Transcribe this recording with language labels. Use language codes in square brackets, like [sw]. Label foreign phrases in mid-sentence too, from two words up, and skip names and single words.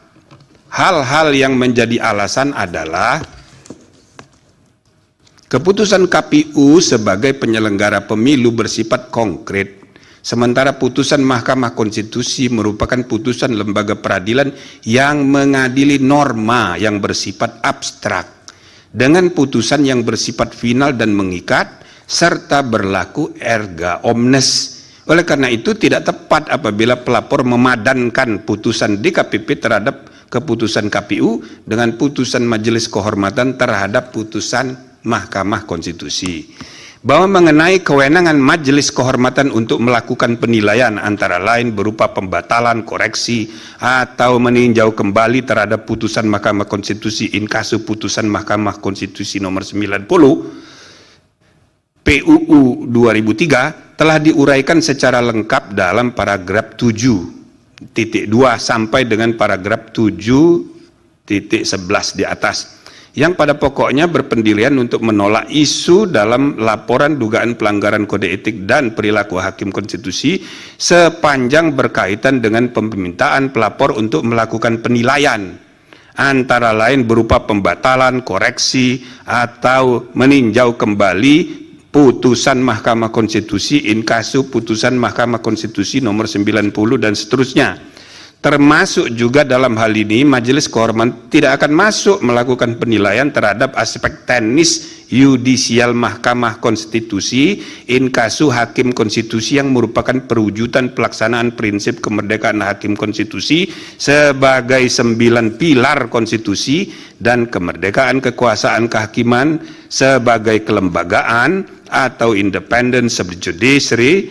[id] Hal-hal yang menjadi alasan adalah keputusan KPU sebagai penyelenggara pemilu bersifat konkret, sementara putusan Mahkamah Konstitusi merupakan putusan lembaga peradilan yang mengadili norma yang bersifat abstrak dengan putusan yang bersifat final dan mengikat serta berlaku [la] erga omnes. [id] Oleh karena itu tidak tepat apabila pelapor memadankan putusan DKPP terhadap keputusan KPU dengan putusan Majelis Kehormatan terhadap putusan Mahkamah Konstitusi. Bahwa mengenai kewenangan Majelis Kehormatan untuk melakukan penilaian antara lain berupa pembatalan, koreksi, atau meninjau kembali terhadap putusan Mahkamah Konstitusi [la] in casu [id] putusan Mahkamah Konstitusi nomor 90 PUU 2003 telah diuraikan secara lengkap dalam paragraf 7.2 sampai dengan paragraf 7.11 di atas, yang pada pokoknya berpendirian untuk menolak isu dalam laporan dugaan pelanggaran kode etik dan perilaku hakim konstitusi sepanjang berkaitan dengan permintaan pelapor untuk melakukan penilaian antara lain berupa pembatalan, koreksi, atau meninjau kembali putusan Mahkamah Konstitusi [la] in casu [id] putusan Mahkamah Konstitusi nomor 90 dan seterusnya. Termasuk juga dalam hal ini Majelis Kehormatan tidak akan masuk melakukan penilaian terhadap aspek teknis yudisial Mahkamah Konstitusi [la] in casu [id] hakim konstitusi yang merupakan perwujudan pelaksanaan prinsip kemerdekaan hakim konstitusi sebagai 9 pilar konstitusi dan kemerdekaan kekuasaan kehakiman sebagai kelembagaan atau [en] independen subjudiciary.